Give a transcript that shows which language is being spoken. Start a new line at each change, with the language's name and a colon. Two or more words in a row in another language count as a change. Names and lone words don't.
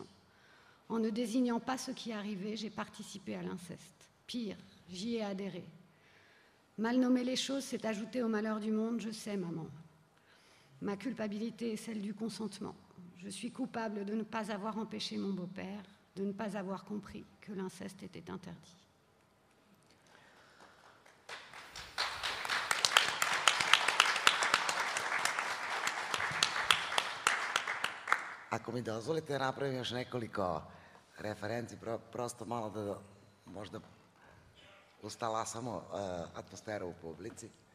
French: En ne désignant pas ce qui arrivait, j'ai participé à l'inceste. Pire, j'y ai adhéré. Mal nommer les choses, c'est ajouter au malheur du monde, je sais, maman. Ma culpabilité est celle du consentement. Je suis coupable de ne pas avoir empêché mon beau-père, de ne pas avoir compris que l'inceste était interdit.
Serbian: Ako mi dozvolite, napravim još nekoliko referenci, prosto malo da možda ustalasamo atmosferu u publici.